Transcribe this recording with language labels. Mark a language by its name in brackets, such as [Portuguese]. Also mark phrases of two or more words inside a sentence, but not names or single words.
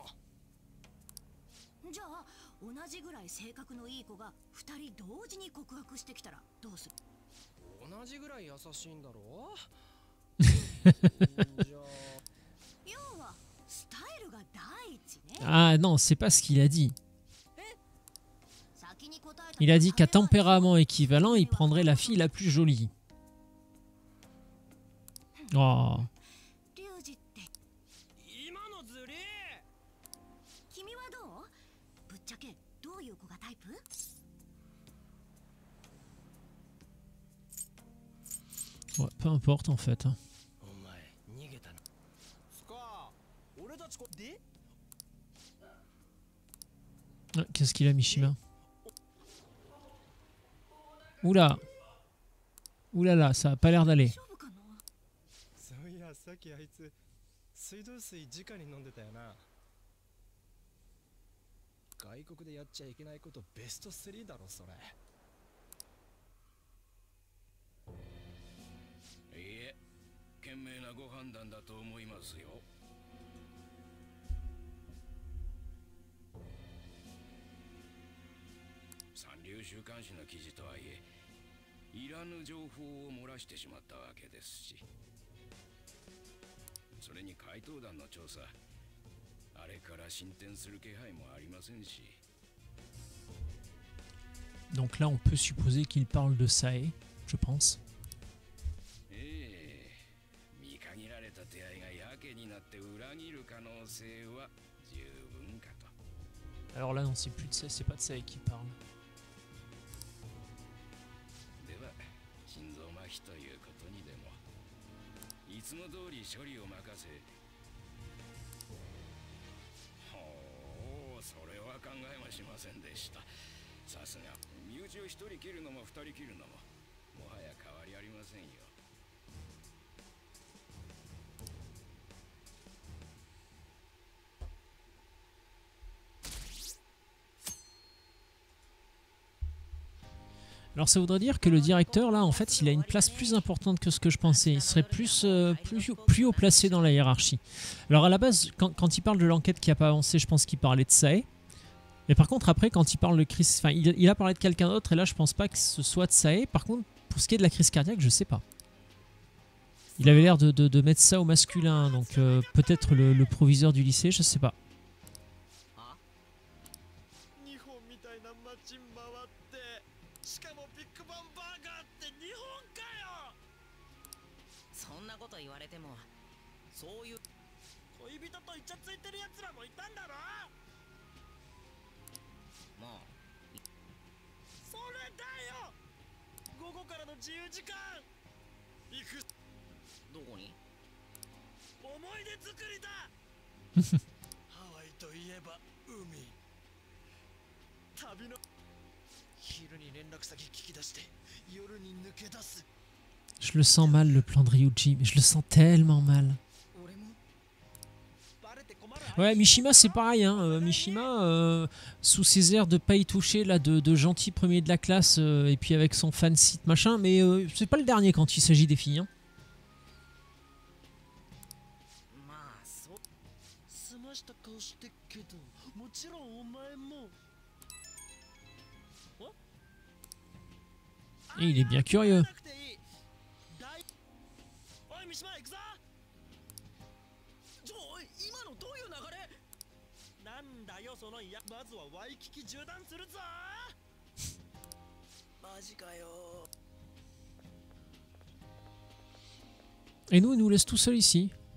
[Japanese] じゃあ同じぐらい性格のいい子が2人同時に告白してきたらどうする？同じぐらい優しいんだろじゃあ要はスタイルが第一ね。 [French] Ah non, c'est pas ce qu'il a dit. [Japanese] 先に答えた [French] Il a dit qu'à tempérament équivalent, il prendrait la fille la plus jolie. Oh. [Japanese] リュウジって。今のズリ君はどう？ぶっちゃけどういう子がタイプ？ [French] Ouais, peu importe en fait. [Japanese] お前逃げたの。スカー、俺たちこで [French] Ah, qu'est-ce qu'il a, Mishima? Oula. Oulala, ça a pas l'air d'aller. [Japanese] 勝負かな？そういやさっきあいつ水道水直に飲んでたよな。外国でやっちゃいけないことベスト3だろそれ。いいえ、賢明なご判断だと思いますよ。三流週刊誌の記事とはいえ、いらぬ情報を漏らしてしまったわけですし、それに怪盗団の調査、あれから進展する気配もありませんし。 [French] Donc là, on peut supposer qu'il parle de Sae, je pense. [Japanese] 見限られた手合いがやけになって裏切る可能性は十分かと。 [French] Alors là, non, c'est plus de Sae, c'est pas de Sae qui parle. [Japanese] では心臓麻痺ということにでもいつも通り処理を任せ。ほう、それは考えもしませんでした。さすが身内を一人切るのも二人切るのももはや変わりありませんよ。 [French] Alors ça voudrait dire que le directeur là en fait il a une place plus importante que ce que je pensais. Il serait plus haut placé dans la hiérarchie. Alors à la base quand il parle de l'enquête qui n'a pas avancé, je pense qu'il parlait de Sae. Mais par contre après quand il parle de crise, enfin il a parlé de quelqu'un d'autre et là je pense pas que ce soit de Sae. Par contre pour ce qui est de la crise cardiaque je sais pas. Il avait l'air de mettre ça au masculin, donc peut-être le proviseur du lycée, je sais pas. [Japanese] 日本みたいな街回ってしかもビッグバンバーガーって日本かよ。そんなこと言われても、そういう恋人とイチャついてるやつらもいたんだろ。もそれだよ。午後からの自由時間行く。うどこに？思い出作りだ。ハワイといえば海。旅の昼に連絡先聞き出して夜に抜け出す。 [French] Je le sens mal le plan de Ryuji, mais je le sens tellement mal. [Japanese] 俺もバレて困る。 [French] Ouais, Mishima c'est pareil, hein. Mishima, sous ses airs de pas y toucher, là, de gentil premier de la classe, et puis avec son [English] fan site [French] machin, mais c'est pas le dernier quand il s'agit des filles. Hein. [Japanese] まあそう。済ました顔してっけど、もちろんお前も。 [French] Et il est bien curieux. [Japanese] おい三島行くぞ。おい今のどういう流れ？なんだよそのいや。まずはワイキキ縦断するぞ。マジかよ。 [French] Et nous, il nous laisse tout seul ici.